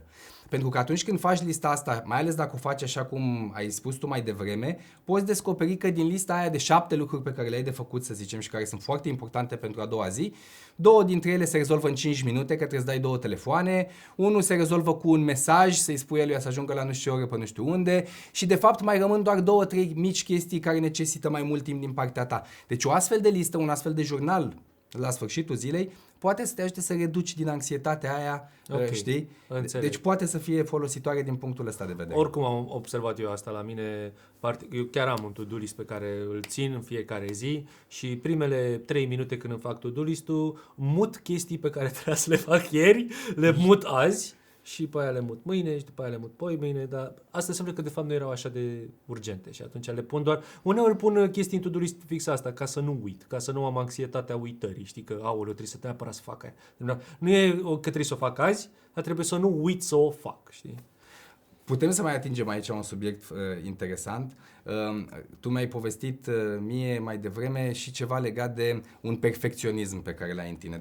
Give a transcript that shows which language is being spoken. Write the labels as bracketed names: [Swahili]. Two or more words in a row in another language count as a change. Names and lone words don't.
[Romanian] Pentru că atunci când faci lista asta, mai ales dacă o faci așa cum ai spus tu mai devreme, poți descoperi că din lista aia de 7 lucruri pe care le ai de făcut, să zicem, și care sunt foarte importante pentru a doua zi, 2 dintre ele se rezolvă în 5 minute, că trebuie să dai 2 telefoane, unul se rezolvă cu un mesaj, să-i spui lui să ajungă la nu știu ce oră pe nu știu unde și de fapt mai rămân doar 2-3 mici chestii care necesită mai mult timp din partea ta. Deci o astfel de listă, un astfel de jurnal la sfârșitul zilei, poate să te ajute să reduci din anxietatea aia, știi? Înțeleg. Deci poate să fie folositoare din punctul ăsta de vedere. Oricum am observat eu asta la mine, eu chiar am un [English] to-do list [Romanian] pe care îl țin în fiecare zi și primele 3 minute când îmi fac [English] to-do list- [Romanian] ul, mut chestii pe care trebuia să le fac ieri, le mut azi și pe aia le mut mâine și după aia le mut poi mâine, dar asta înseamnă că de fapt nu erau așa de urgente și atunci le pun doar, uneori pun chestii în [English] to-do list [Romanian] fix asta, ca să nu uit, ca să nu am anxietatea uitării, știi că aoleu, trebuie să neapărat să fac aia. Nu e că trebuie să o fac azi, dar trebuie să nu uit să o fac, știi? Putem să mai atingem aici un subiect interesant. Tu mi-ai povestit mie mai devreme și ceva legat de un perfecționism pe care l-ai în tine.